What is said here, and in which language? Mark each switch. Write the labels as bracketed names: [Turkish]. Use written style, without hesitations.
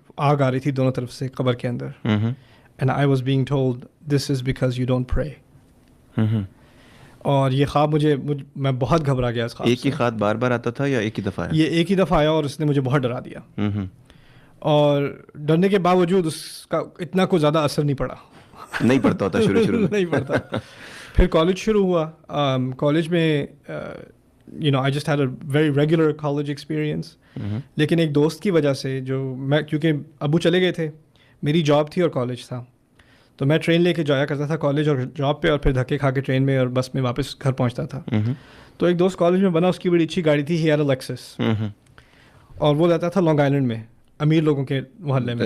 [Urdu] آگ آ رہی تھی دونوں طرف سے قبر کے اندر. [English] And I was being told this is because you don't pray. [Urdu] اور یہ خواب میں بہت گھبرا گیا اس خواب سے. ایک ہی خواب بار بار آتا تھا یا ایک ہی دفعہ؟ یہ ایک ہی دفعہ آیا اور اس نے مجھے بہت ڈرا دیا. اور ڈرنے کے باوجود اس کا اتنا کوئی زیادہ اثر نہیں پڑا. نہیں پڑتا ہوتا شروع نہیں پڑتا. پھر کالج شروع ہوا. کالج میں [English] I just had a very regular college experience. [Urdu] لیکن ایک دوست کی وجہ سے کیونکہ ابو چلے گئے تھے، میری جاب تھی اور کالج تھا، تو میں ٹرین لے کے جایا کرتا تھا کالج اور جاب پہ، اور پھر دھکے کھا کے ٹرین میں اور بس میں واپس گھر پہنچتا تھا. تو ایک دوست کالج میں بنا، اس کی بڑی اچھی گاڑی تھی، [English] he had a Lexus, [Urdu] اور وہ رہتا تھا لانگ آئلینڈ میں، امیر لوگوں کے محلے میں.